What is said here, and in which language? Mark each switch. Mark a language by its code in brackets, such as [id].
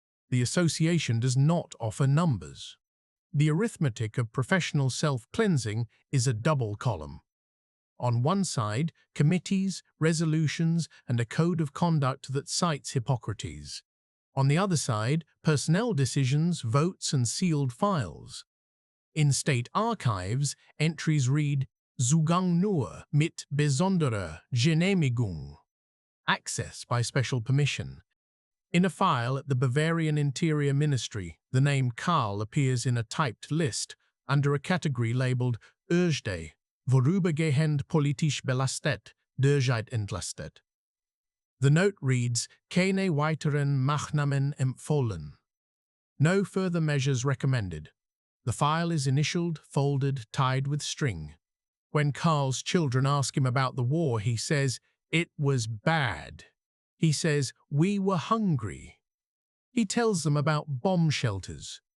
[en] The association does not offer numbers. The arithmetic of professional self-cleansing is a double column. On one side, committees, resolutions, and a code of conduct that cites Hippocrates. On the other side, personnel decisions, votes, and sealed files. In state archives, entries read, [de] Zugang nur mit besonderer Genehmigung. [en] Access by special permission. In a file at the Bavarian Interior Ministry, the name Karl appears in a typed list under a category labeled Urgde, [de] vorübergehend politisch belastet, derzeit entlastet. [en] The note reads, [de] Keine weiteren Maßnahmen empfohlen. [en] No further measures recommended. The file is initialed, folded, tied with string. When Karl's children ask him about the war, he says, "It was bad." He says, "We were hungry." He tells them about bomb shelters.